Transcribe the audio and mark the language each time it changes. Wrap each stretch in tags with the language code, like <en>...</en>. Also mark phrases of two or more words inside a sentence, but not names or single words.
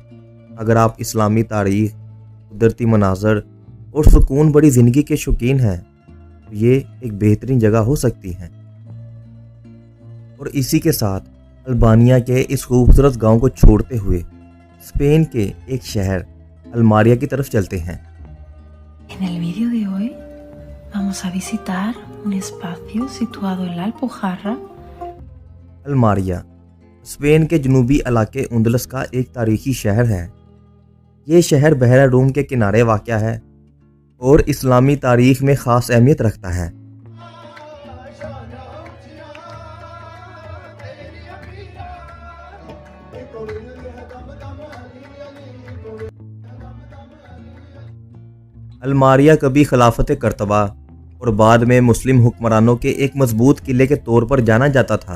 <ur>اگر آپ اسلامی تاریخ، قدرتی مناظر اور سکون بڑی زندگی کے شوقین ہیں تو یہ ایک بہترین جگہ ہو سکتی ہے۔ اور اسی کے ساتھ البانیہ کے اس خوبصورت گاؤں کو چھوڑتے ہوئے اسپین کے ایک شہر الماریہ کی طرف چلتے ہیں۔</ur> <es>En el vídeo de hoy vamos a visitar un espacio situado en la Alpujarra.</es> <ur>الماریہ اسپین کے جنوبی علاقے اندلس کا ایک تاریخی شہر ہے۔ یہ شہر بحیرہ روم کے کنارے واقع ہے اور اسلامی تاریخ میں خاص اہمیت رکھتا ہے۔ الماریہ کبھی خلافت قرطبہ اور بعد میں مسلم حکمرانوں کے ایک مضبوط قلعے کے طور پر جانا جاتا تھا۔</ur>